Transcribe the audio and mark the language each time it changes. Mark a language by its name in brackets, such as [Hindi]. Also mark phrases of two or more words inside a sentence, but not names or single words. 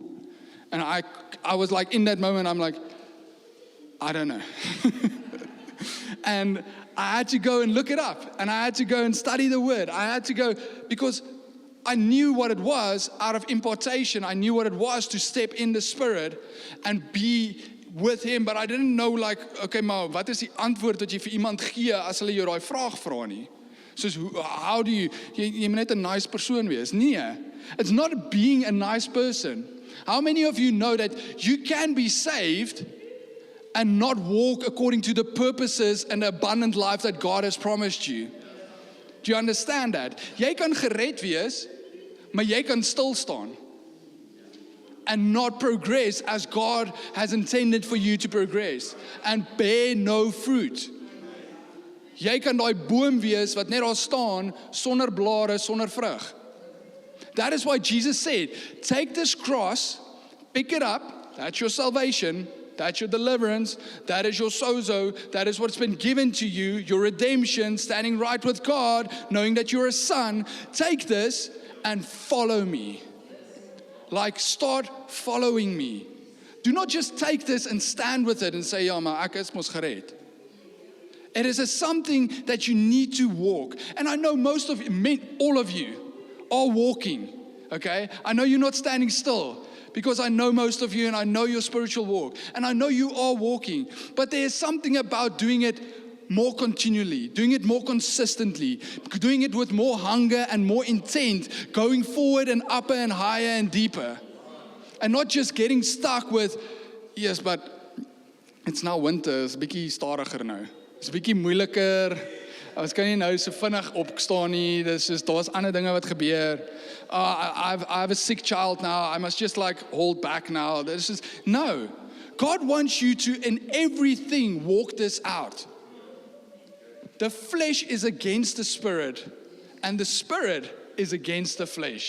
[English] And I was like in that moment, I'm like, I don't know. And I had to go and look it up, and I had to go and study the word. I had to go because I knew what it was out of impartation. I knew what it was to step in the Spirit and be with Him, but I didn't know like, [Afrikaans] okay, maar wat is die antwoord wat jy vir iemand gee as hulle jou daai vraag vra nie? Soos, [English] how do [Afrikaans] jy moet net 'n nice persoon wees? Nee, [English] it's not being a nice person. How many of you know that you can be saved and not walk according to the purposes and the abundant life that God has promised you? Do you understand that? [Afrikaans] Jy kan gered wees, maar jy kan stil staan [English] and not progress as God has intended for you to progress, and bear no fruit. [Afrikaans] Jy kan daai boom wees wat net daar staan sonder blare, sonder vrug. [English] That is why Jesus said, take this cross, pick it up, that's your salvation, that's your deliverance, that is your sozo, that is what's been given to you, your redemption, standing right with God, knowing that you're a son. Take this and follow me. Like, start following me. Do not just take this and stand with it and say, [Afrikaans] ja, maar ek is mos gered. [English] It is something that you need to walk. And I know most of you, all of you, are walking, okay? I know you're not standing still, because I know most of you and I know your spiritual walk. And I know you are walking. But there is something about doing it more continually, doing it more consistently, doing it with more hunger and more intent, going forward and upper and higher and deeper. And not just getting stuck with, yes, but it's now winter, it's [Afrikaans] 'n bietjie stadiger nou. It's 'n bietjie moeiliker. Ons kan nie nou so vinnig opstaan nie. Daar's ander dinge wat gebeur. [English] I have a sick child now. I must just like hold back now. No. God wants you to, in everything, walk this out. The flesh is against the Spirit, and the Spirit is against the flesh.